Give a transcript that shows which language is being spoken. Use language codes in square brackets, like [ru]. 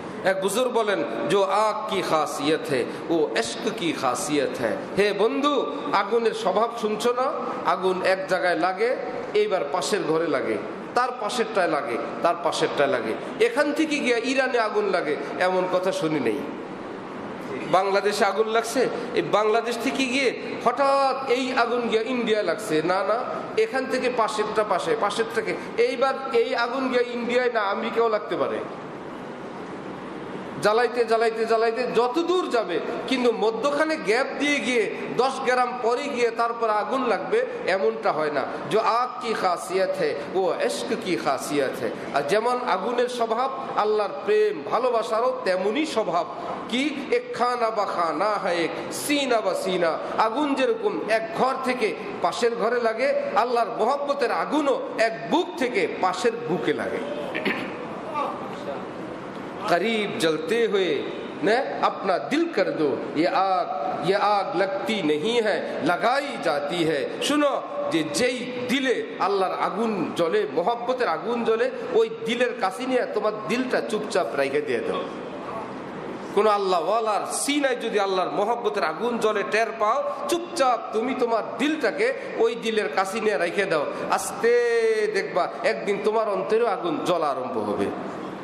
[bn] এক বুজুর্গ বলেন, [hi] जो आग की खासियत है [bn] वो इश्क की खासियत है। হে বন্ধু, আগুনের স্বভাব শুনছো না? আগুন এক জায়গায় লাগে, এইবার পাশের ঘরে লাগে, তার পাশেরটায় লাগে, তার পাশেরটায় লাগে। এখান থেকে গিয়ে ইরানে আগুন লাগে এমন কথা শুনি নেই। বাংলাদেশে আগুন লাগছে, এই বাংলাদেশ থেকে গিয়ে হঠাৎ এই আগুন গিয়ে ইন্ডিয়া লাগছে, না না, এখান থেকে পাশেরটা পাশে, পাশের থেকে এইবার এই আগুন গিয়ে ইন্ডিয়ায় না আমেরিকাও লাগতে পারে। জ্বালাইতে জ্বালাইতে জ্বালাইতে যত দূর যাবে, কিন্তু মধ্যখানে গ্যাপ দিয়ে গিয়ে 10 গ্রাম পরে গিয়ে তারপর আগুন লাগবে এমনটা হয় না। [hi] जो आग की खासियत है वो इश्क की खासियत है। [bn] আর যেমন আগুনের স্বভাব, আল্লাহর প্রেম ভালোবাসারও তেমনই স্বভাব। কি এক খানা বা খানা হয়, এক সিনা বা সিনা। আগুন যেরকম এক ঘর থেকে পাশের ঘরে লাগে, আল্লাহর মহব্বতের আগুনও এক বুক থেকে পাশের বুকে লাগে। [hi] करीब जलते हुए न अपना दिल कर दो, ये आग लगती नहीं है लगाई जाती है। [bn] শুনো, যে যেই দিলে আল্লাহর আগুন জ্বলে, মহব্বতের আগুন জ্বলে, ওই দিলের কাছে নিয়ে তোমার দিলটা চুপচাপ রেখে দিয়ে দাও। কোন আল্লাহওয়ালার সিনায় যদি আল্লাহর মহব্বতের আগুন জ্বলে টের পাও, চুপচাপ তুমি তোমার দিলটাকে ওই দিলের কাছে নিয়ে রেখে দাও। আস্তে দেখবা একদিন তোমার অন্তরে আগুন জ্বলা আরম্ভ হবে।